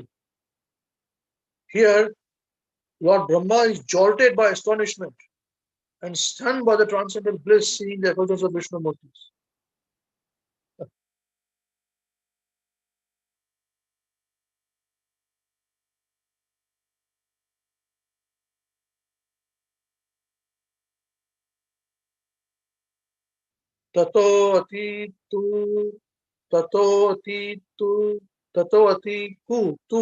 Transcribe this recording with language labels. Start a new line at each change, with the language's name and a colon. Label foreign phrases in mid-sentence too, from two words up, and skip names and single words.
English: Here, Lord Brahma is jolted by astonishment and stunned by the transcendental bliss seeing the effulgence of Vishnu Murtis. Tato atitu, tato atitu, tato atiku, tu,